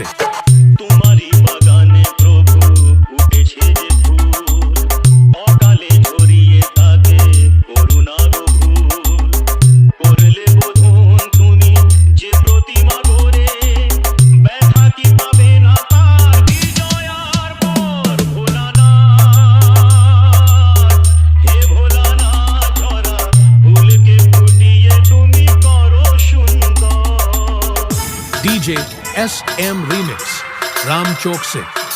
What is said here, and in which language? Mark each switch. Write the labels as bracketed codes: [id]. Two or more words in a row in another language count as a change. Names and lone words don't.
[bn] তোমারি বাগানে প্রভু উঠেছে যে ফুল, অকালে ঝরিয়ে তাকে করুণার ভুল করলে বোধন তুমি যে প্রতিমা গড়ে, ব্যথা কি পাবে না তার বিজয়ার পর। ভোলানাথ হে ভোলানাথ, ঝরা ফুলকে ফুটিয়ে তুমি করো সুন্দর। [hi] DJ SM Remix राम चौक से।